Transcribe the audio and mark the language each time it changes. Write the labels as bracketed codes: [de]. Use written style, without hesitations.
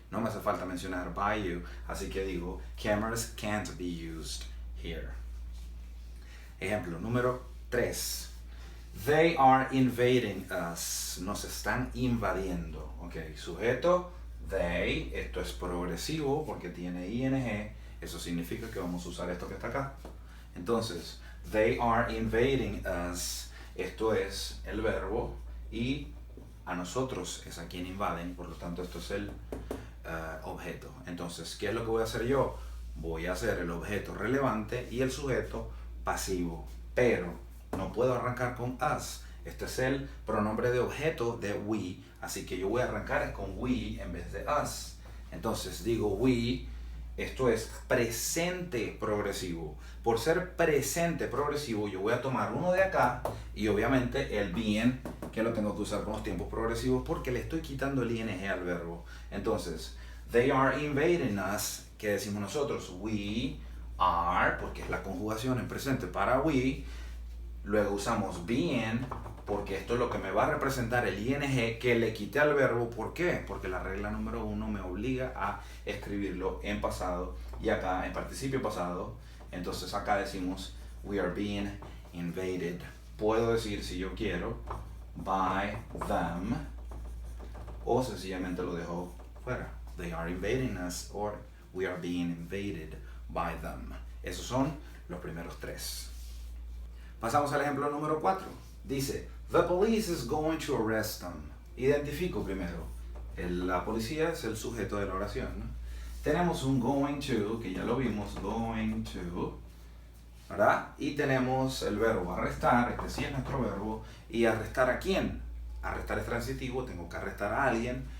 [es] No me hace falta mencionar by you, así que digo, [en] cameras can't be used here. [es] Ejemplo número 3. [en] They are invading us. [es] Nos están invadiendo. Ok, sujeto, they. Esto es progresivo porque tiene ing. Eso significa que vamos a usar esto que está acá. Entonces, [en] they are invading us. [es] Esto es el verbo y a nosotros es a quien invaden. Por lo tanto, esto es el objeto. Entonces, ¿qué es lo que voy a hacer yo? Voy a hacer el objeto relevante y el sujeto pasivo. Pero no puedo arrancar con us. Este es el pronombre de objeto de we. Así que yo voy a arrancar con we en vez de us. Entonces digo we. Esto es presente progresivo. Por ser presente progresivo, yo voy a tomar uno de acá y obviamente el being, que lo tengo que usar con los tiempos progresivos porque le estoy quitando el ing al verbo. Entonces, [en] they are invading us. [es] ¿Qué decimos nosotros? We are, porque es la conjugación en presente para we. Luego usamos being, porque esto es lo que me va a representar el ing que le quité al verbo. ¿Por qué? Porque la regla número 1 me obliga a escribirlo en pasado y acá en participio pasado. Entonces acá decimos [en] we are being invaded. [es] Puedo decir si yo quiero [en] by them [es] o sencillamente lo dejo fuera. [en] They are invading us or we are being invaded by them. [es] Esos son los primeros 3. Pasamos al ejemplo número 4. Dice, [en] the police is going to arrest them. [es] Identifico primero. La policía es el sujeto de la oración, ¿no? Tenemos un going to, que ya lo vimos, going to, ¿verdad? Y tenemos el verbo arrestar, este sí es nuestro verbo. ¿Y arrestar a quién? Arrestar es transitivo, tengo que arrestar a alguien.